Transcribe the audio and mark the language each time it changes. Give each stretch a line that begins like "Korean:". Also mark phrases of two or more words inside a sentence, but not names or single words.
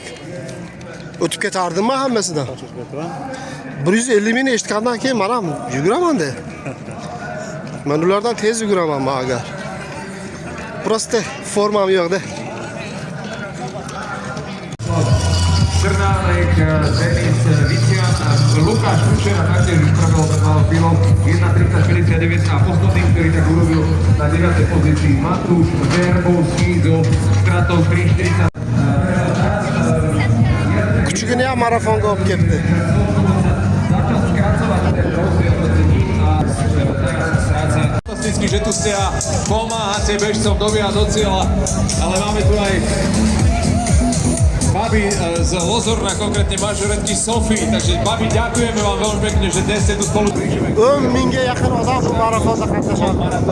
Uzbek: O'tib ketardimmi hammasidan? 150 ming eshitgandan keyin men ham yuguraman-da. Men ulardan tez yuguraman agar. Prosta formam yo'q-da.
Slovak: Trnávek, Denis Vician, Lukáš Kučera taktiež vypravil ten malý pilot 1.30.59 a posledný, ktorý tak urobil na 9. pozícii Matúš Verbovský zo stratou 3.40.
Uzbek: Küçüğünü ya marafonga olib ketdi.
Slovak: Začal skracovať ten rozdiel medzi ním a stráca. Fantasticky, že tu ste a pomáhate bežcom dobiehať do cieľa, ale máme tu aj babi z Lozorna, konkrétne mažoretky Sofii, takže babi, ďakujeme vám veľmi pekne, že dnes ste tu spolu.
Uzbek: 10 mingga yaqin odam bu marafonda qatnashadi.